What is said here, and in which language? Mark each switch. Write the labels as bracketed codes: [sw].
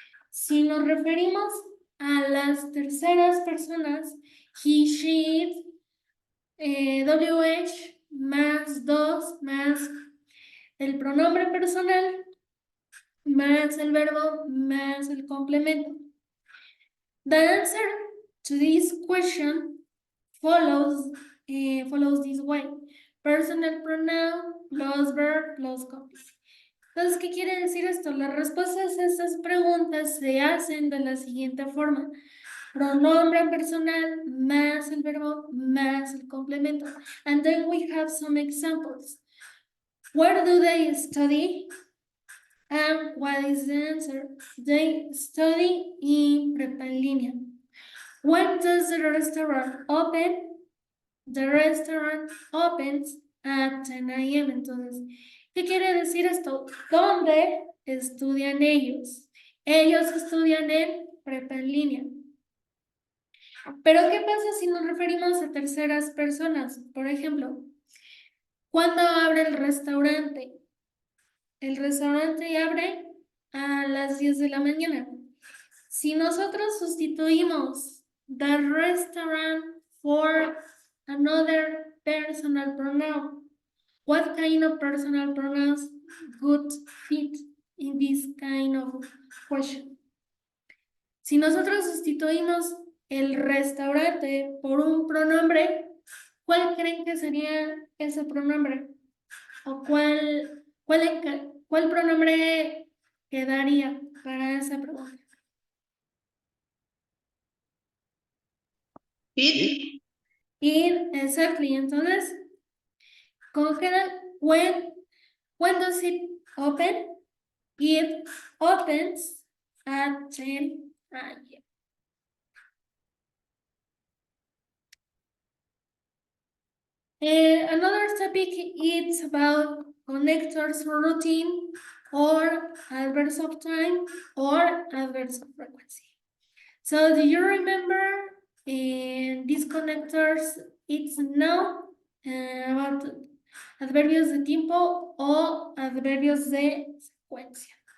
[es] Si nos referimos a las terceras personas, he, she, it, WH más dos más el pronombre personal más el verbo más el complemento. [en] The answer to this question follows this way. Personal pronoun plus verb plus complement. [es] Entonces, ¿qué quiere decir esto? Las respuestas a estas preguntas se hacen de la siguiente forma. Pronombre personal más el verbo más el complemento. [en] And then we have some examples. Where do they study? And what is the answer? They study in Prepa en línea. When does the restaurant open? The restaurant opens at 10 a.m. [es] Entonces, ¿qué quiere decir esto? ¿Dónde estudian ellos? Ellos estudian en Prepa en línea. Pero, ¿qué pasa si nos referimos a terceras personas? Por ejemplo, ¿cuándo abre el restaurante? El restaurante abre a las 10 de la mañana. Si nosotros sustituimos [en] the restaurant for another personal pronoun, what kind of personal pronouns would fit in this kind of question? [es] Si nosotros sustituimos el restaurante por un pronombre, ¿cuál creen que sería ese pronombre? ¿O cuál pronombre quedaría para esa pregunta? [en] It. It, exactly. [es] Entonces, [en] Congela when does it open? It opens at 10 a.m. Another topic is about connectors routine or adverbs of time or adverbs of frequency. So do you remember these connectors? It's now about [es] adverbios de tiempo o adverbios de secuencia.